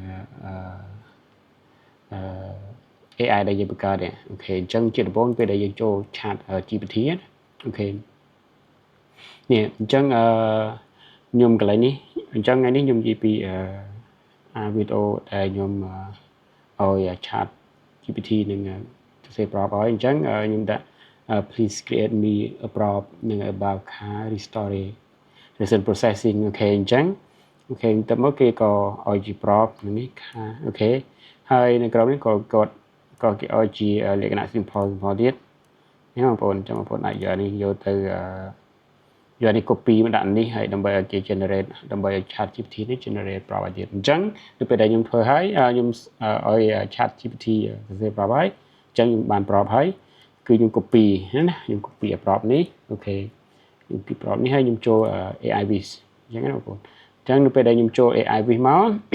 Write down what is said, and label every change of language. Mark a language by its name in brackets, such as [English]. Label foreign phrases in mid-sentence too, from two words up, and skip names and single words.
[Khmer] AI ដែលយើងបង្កើតនេះអូខេអញ្ចឹងជាដំបូងពេលដែលយើងចូល chat GPT អូខេនេះអញ្ចឹងខ្ញុំកន្លែងនេះអញ្ចឹងថ្ងៃនេះខ្ញុំនិយាយពីវីដេអូដែលខ្ញុំឲ្យ chat GPT នឹងសរសេរ prompt ឲ្យអញ្ចឹងខ្ញុំដាក់ [English] please create me a prompt [Khmer] នឹង [English] about car restoration processing [Khmer] អូខេអញ្ចឹងអូខេទៅមកគេក៏ឲ្យជា prompt នេះអូខេហើយនៅក្រោមនេះក៏គេឲ្យជាលក្ខណៈ simple ទៀតនេះបងប្អូនចាំបងប្អូនអាចយកនេះយកទៅយកនេះ copy មកដាក់នេះហើយដើម្បីឲ្យគេ generate ដើម្បីឲ្យ chat GPT នេះ [English] generate prompt [Khmer] ឲ្យទៀតអញ្ចឹងនៅពេលដែលខ្ញុំធ្វើហើយខ្ញុំឲ្យ chat GPT សរសេរ prompt ហើយអញ្ចឹងខ្ញុំបាន prompt ហើយគឺខ្ញុំ copy ណាខ្ញុំ [English] copy prompt [Khmer] នេះអូខេខ្ញុំ [English] copy prompt [Khmer] នេះហើយខ្ញុំចូល AI Viz អញ្ចឹងណាបងប្អូនអញ្ចឹងនៅពេលដែលខ្ញុំចូល AI Viz មក